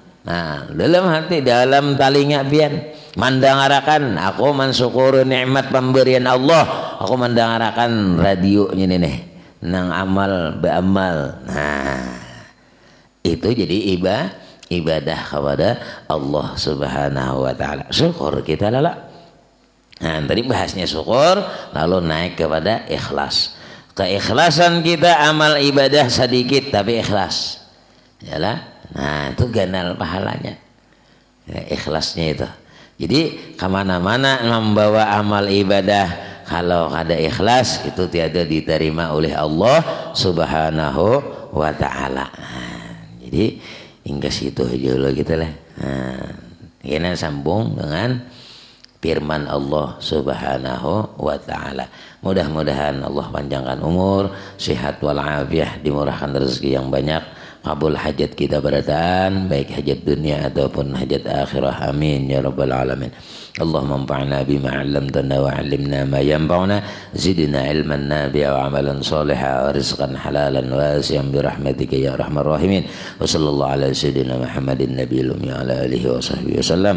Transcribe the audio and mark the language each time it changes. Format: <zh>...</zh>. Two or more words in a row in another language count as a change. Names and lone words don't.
<bjn>Nah, dalam hati, dalam talinga pian mendengarkan, aku mensyukuri nikmat pemberian Allah. Aku mendengarkan radio ini nih, nang amal beramal.</bjn> <id>Nah, itu jadi ibadah kepada Allah</id> <ar>سبحانه وتعالى.</ar> <bjn>Syukur kita lala.</bjn> <id>Nah, tadi bahasnya syukur, lalu naik kepada ikhlas. Keikhlasan kita amal ibadah sedikit tapi ikhlas. Yalah.</id> <bjn>Nah, itu ganal pahalanya.</bjn> <id>Ya, ikhlasnya itu. Jadi kemana-mana membawa amal ibadah kalau ada ikhlas itu tiada diterima oleh Allah</id> <ar>سبحانه وتعالى.</ar> <id>Jadi hingga situ aja dulu kita lah. Kita sambung dengan firman Allah</id> <ar>سبحانه وتعالى.</ar> <id>Mudah-mudahan Allah panjangkan umur, sehat walafiat, dimurahkan rezeki yang banyak, kabul hajat kita berataan, baik hajat dunia ataupun hajat akhirah.</id> <ar>آمين يا رب العالمين. اللهم انفعنا بما علمتنا وعلمنا ما ينفعنا زدنا علما نافعا وعملا صالحا ورزقا حلالا واسعا برحمتك يا أرحم الراحمين. وصلى الله على سيدنا محمد النبي الأمي وعلى آله وصحبه وسلم.</ar>